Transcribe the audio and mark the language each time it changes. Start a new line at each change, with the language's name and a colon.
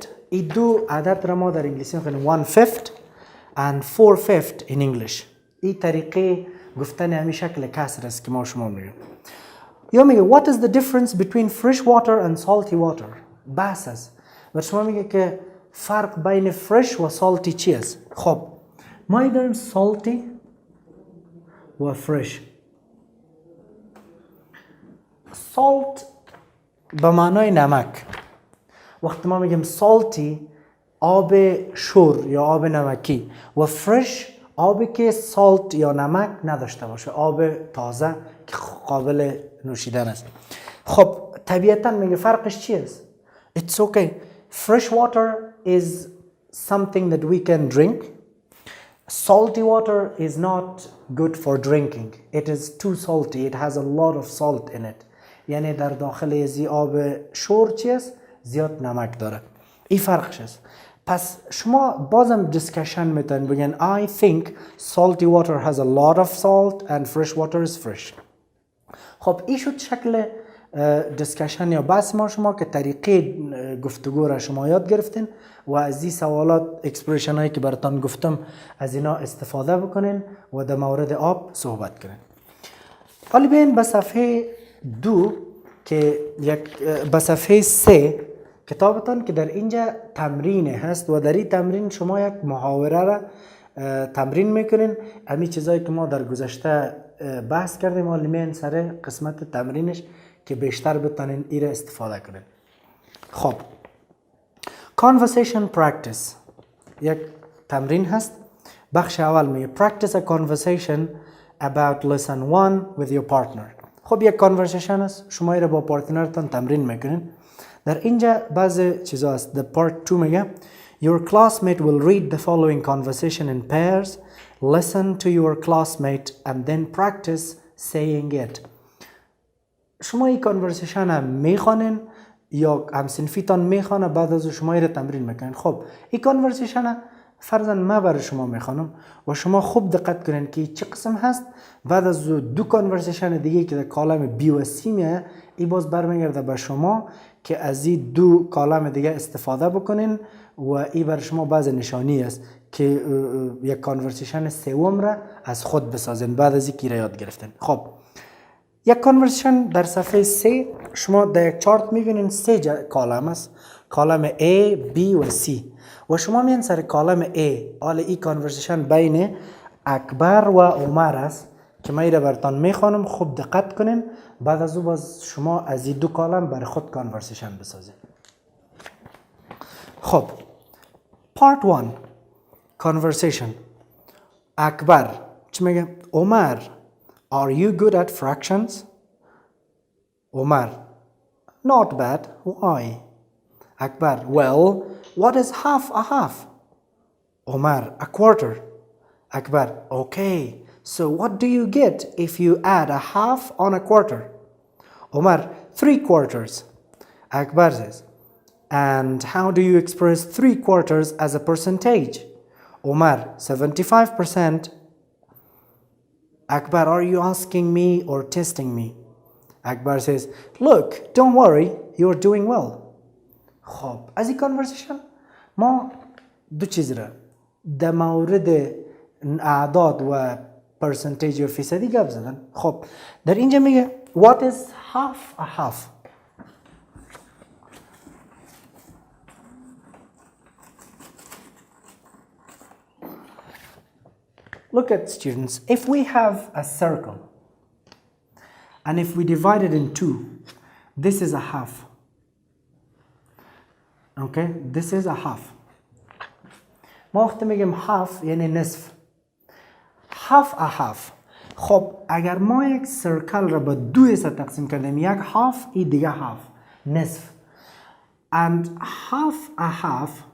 Persian: این دو عدد را ما در انگلیسی میخونیم
English: 1/5 and 4/5 in English.
Persian: این طریقه گفتن همین شکل کسر است که ما شما میگیم. یا میگه
English: what is the difference between fresh water and salty water.
Persian: بحث است و شما میگه که فرق بین فرش و سالتی چی است؟ خب ما داریم سالتی و فرش. سالت به معنای نمک. وقتی ما میگیم سالتی آب شور یا آب نمکی و فرش آبی که سالت یا نمک نداشته باشه، آب تازه که قابل نوشیدن است. خب طبیعتا میگه فرقش چی است؟
English: It's okay. Fresh water is something that we can drink. Salty water is not good for drinking. It is too salty. It has a lot of salt in it.
Persian: یعنی در داخل ازی آب شور چی است؟ زیاد نمک داره. این فرقش است. پس شما بازم دیسکشن میتونید بگین
English: I think salty water has a lot of salt and fresh water is fresh.
Persian: خب این شد شکل دیسکشن یا بحث ما شما که طریقه گفتگو را شما یاد گرفتین و از این سوالات اکسپریشن هایی که براتون گفتم از اینا استفاده بکنین و در مورد آب صحبت کنین. حالا بیاین به صفحه 2 که به صفحه 3 کتابتان که در اینجا تمرین هست و در این تمرین شما یک محاوره را تمرین میکنین. همین چیزایی که ما در گذشته بحث کردیم حالا میاین سر قسمت تمرینش که بیشتر بتونین این را استفاده کنین. خب
English: conversation practice
Persian: یک تمرین هست. بخش اول میگه
English: practice a conversation about lesson 1 with your partner.
Persian: خب یک conversation هست، شما این را با پارتنرتان تمرین میکنین. در اینجا بعض چیزا هست.
English: The part 2
Persian: میگه
English: your classmate will read the following conversation in pairs. Listen to your classmate and then practice saying it.
Persian: شما این کانورسیشن هم میخوانین یا همسنفیتان میخوانه بعد از شما این تمرین میکنین. خب این کانورسیشن فرضاً من برای شما میخوانم و شما خوب دقت کنین که چه قسم هست. بعد از دو کانورسیشن دیگه که در کالم بی و سی میه این باز برمیگرده به شما که از این دو کالم دیگه استفاده بکنین و این بر شما بعض نشانی است که یک کانورسیشن سوم را از خود بسازین بعد از اینکه را یاد گرفتین. خب یک کانورسیشن در صفحه 3 شما در یک چارت میبینین 3 کالم است، کالم A, B و C و شما میان سر کالم A. حالا این کانورسیشن بین اکبر و عمر است که من را براتون میخوانم، خوب دقت کنین. بعد از او باز شما از این دو کالم بر خود کانورسیشن بسازید.
English: خب part 1 conversation.
Persian: اکبر چی میگه؟
English: Omar are you good at fractions? Omar not bad. Why? Akbar well what is half a half? Omar a quarter. Akbar okay so what do you get if you add a half on a quarter? Omar 3/4. Akbar says and how do you express 3/4 as a percentage? Omar 75%. Akbar are you asking me or testing me? Akbar says look don't worry you're doing well.
Persian: خب از این کانورسیشن ما دو چیز را در مورد اعداد و پرسنتیج و فیصدی گپ زدن. خب در اینجا میگه
English: what is half a half? Look at students, if we have a circle and if we divide it in two, this is a half. Okay, this is a half.
Persian: ما وقتی میگیم half یعنی نصف.
English: half a half.
Persian: خب اگر ما یک سرکل را به دو حصه تقسیم کردیم، یک half این دیگه half نصف
English: and half a half.